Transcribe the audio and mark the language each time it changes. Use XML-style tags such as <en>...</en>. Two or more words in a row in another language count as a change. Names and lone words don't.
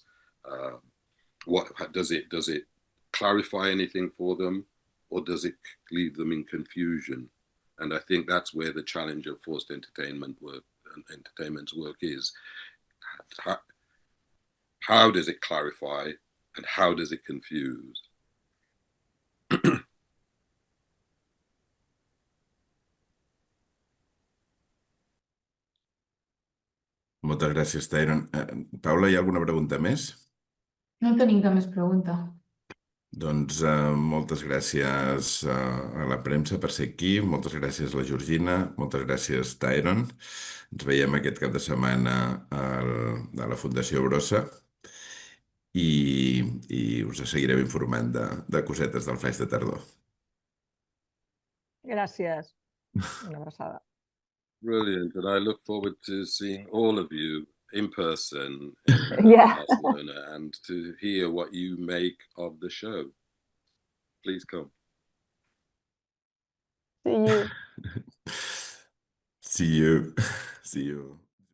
<en>What does it clarify anything for them, or does it leave them in confusion? And I think that's where the challenge of forced entertainment's work is. How does it clarify, and how does it confuse?</en> <ca>Moltes gràcies, Tyrone. Paula, hi ha alguna pregunta més? No tenim cap més pregunta. Doncs moltes gràcies a la premsa per ser aquí, moltes gràcies a la Georgina, moltes gràcies, Tyrone. Ens veiem aquest cap de setmana a la Fundació Brossa i us seguirem informant de cosetes del Flaix de Tardor. Gràcies. Una abraçada.</ca> <en>Brilliant, and I look forward to seeing all of you in person in Yeah. Barcelona and to hear what you make of the show. Please come. See you. See you. See you.</en>